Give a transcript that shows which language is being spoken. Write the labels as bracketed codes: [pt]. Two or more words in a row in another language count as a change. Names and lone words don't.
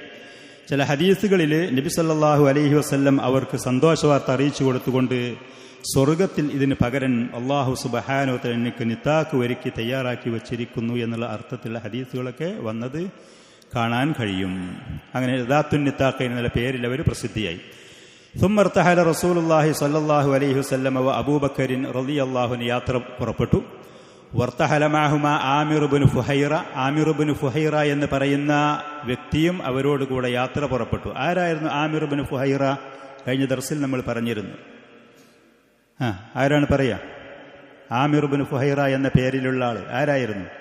[ml] ചില ഹദീസുകളിൽ നബി [ar] صلى الله عليه وسلم [ml] അവർക്ക് സന്തോഷവാർത്ത അറിയിച്ചു കൊടുത്തുകൊണ്ട് സ്വർഗത്തിൽ ഇതിന് പകരം [ar] الله سبحانه وتعالى [ml] എനിക്ക് നിതാഖ് ഒരുക്കി തയ്യാറാക്കി വച്ചിരിക്കുന്നു എന്നുള്ള അർത്ഥത്തിലുള്ള ഹദീസുകളൊക്കെ വന്നത് കാണാൻ കഴിയും. അങ്ങനെ ദാത്തുൻ നിതാഖൈൻ എന്നുള്ള പേരിൽ അവർ പ്രസിദ്ധിയായി. [ar] ثم ارتحل رسول الله صلى الله عليه وسلم وابو بكر رضي الله عنه [ml] യാത്ര പുറപ്പെട്ടു. [ar] وارتحل معهما [ml] ആമിർ ഇബ്നു ഫുഹൈറ, ആമിർ ഇബ്നു ഫുഹൈറ എന്ന് പറയുന്ന വ്യക്തിയും അവരോട് കൂടെ യാത്ര പുറപ്പെട്ടു. ആരായിരുന്നു ആമിർ ഇബ്നു ഫുഹൈറ? കഴിഞ്ഞ ദർസിൽ നമ്മൾ പറഞ്ഞിരുന്നു. ആരാണ് പറയാ? ആമിർ ഇബ്നു ഫുഹൈറ എന്ന പേരിലുള്ള ആൾ ആരായിരുന്നു?